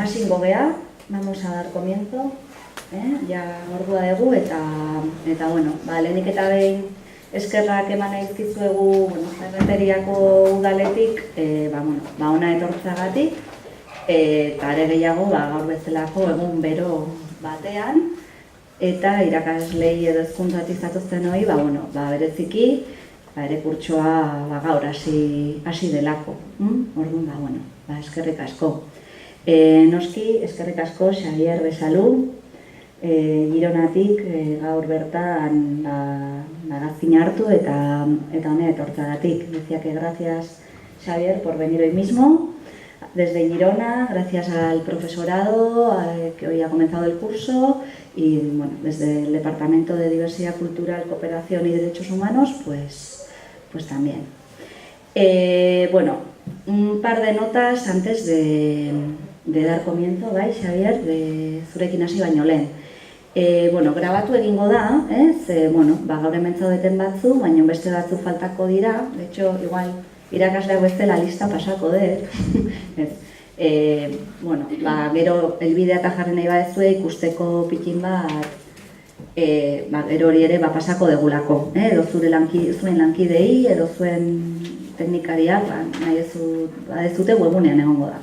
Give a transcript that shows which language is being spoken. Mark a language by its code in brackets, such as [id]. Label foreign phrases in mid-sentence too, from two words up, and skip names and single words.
[eu] hasiko gea, [es] vamos a dar comienzo, [eu] ja ordua dugu eta bueno, lehenik eta behin eskerrak eman nahi dizkizuegu, Errenteriako udaletik, ona etortzagatik, eta are gehiago gaur bezalako egun bero batean, eta irakaslei edo hezkuntzatik zatozten hori, bereziki, ere kurtsoa gaur hasi delako. Orduan, eskerrik asko. Noski, eskerrik asko Xabier Besalu, Gironatik gaur bertan magazin hartu eta hona etortzagatik. [es] Decía que gracias, Xabier, por venir hoy mismo desde Girona, gracias al profesorado que hoy ha comenzado el curso y desde el Departamento de Diversidad Cultural, Cooperación y Derechos Humanos, pues también. Un par de notas antes de dar comienzo, [eu] bai, Xabier, de zurekin hasi baino lehen. Grabatu egingo da, gaur hemen zaudeten batzu, baina beste batzu faltako dira, [es] de hecho, [eu] igual, irakasleak bestela lista pasako dut. Gero, elbidea eta jarri nahi badezue ikusteko pikin bat, gero hori ere pasako degulako, edo zuen lankidei, edo zuen teknikariak, nahi ez webunean egongo da.